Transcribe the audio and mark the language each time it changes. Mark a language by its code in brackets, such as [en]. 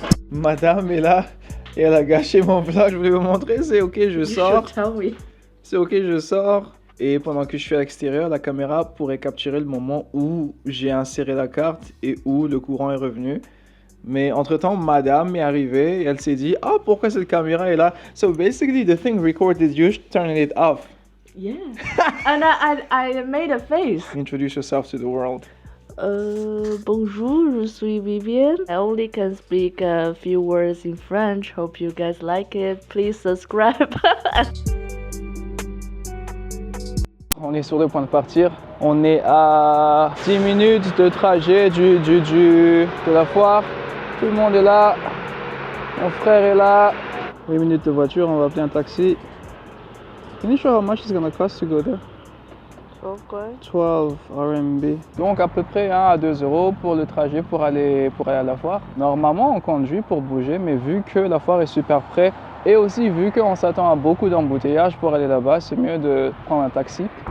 [fr] Madame est là et elle a gâché mon plat. Je voulais vous montrer. C'est ok, je sors. C'est ok, je sors. Et pendant que je suis à l'extérieur, la caméra pourrait capturer le moment où j'ai inséré la carte et où le courant est revenu. Mais entre-temps, madame est arrivée et elle s'est dit « Ah, pourquoi cette caméra est là ?» [en] So basically, the thing recorded you turning it off. Yeah. And I made a face. Introduce yourself to the world. [fr] Bonjour, je suis Vivienne. [en] I only can speak a few words in French. Hope you guys like it. Please subscribe. [fr] On est sur le point de partir. On est à 10 minutes de trajet de la foire. Tout le monde est là. Mon frère est là. 8 minutes de voiture, on va appeler un taxi. [en] Can you show how much it's gonna cost to go there? Okay. 12 RMB. [fr] Donc à peu près 1 à 2 euros pour le trajet pour aller à la foire. Normalement on conduit pour bouger, mais vu que la foire est super près et aussi vu qu'on s'attend à beaucoup d'embouteillages pour aller là-bas, c'est mieux de prendre un taxi.